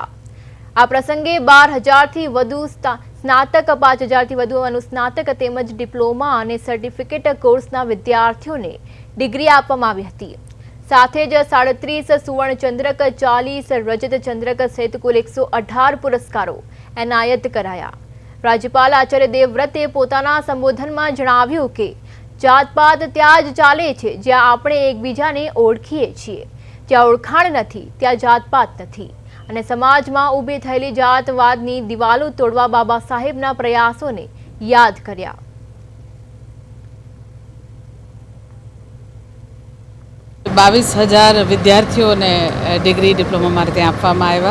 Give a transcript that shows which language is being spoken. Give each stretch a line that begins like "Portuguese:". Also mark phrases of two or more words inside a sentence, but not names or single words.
Gujarati: આ પ્રસંગે 12,000 થી વધુ સ્નાતક, 5,000 થી વધુ અનુસ્નાતક તેમજ ડિપ્લોમા અને સર્ટિફિકેટ કોર્સના વિદ્યાર્થીઓને ડિગ્રી આપવામાં આવી હતી। સાથે જ 37 સુવર્ણ ચંદ્રક, 40 રજત ચંદ્રક સહિત કુલ 118 પુરસ્કારો એનાયત કરાયા। રાજ્યપાલ આચાર્ય દેવવ્રતે પોતાના સંબોધનમાં જણાવ્યું કે જાતપાત ત્યાં જ ચાલે છે જ્યાં આપણે એકબીજાને ઓળખીએ છીએ। જ્યાં ઓળખાણ નથી ત્યાં જાતપાત નથી અને સમાજમાં ઊભી થયેલી જાતવાદની દિવાલો તોડવા બાબા સાહેબના પ્રયાસોને યાદ કર્યા। 22,000 વિદ્યાર્થીઓને ડિગ્રી ડિપ્લોમા માટે આપવામાં આવ્યા।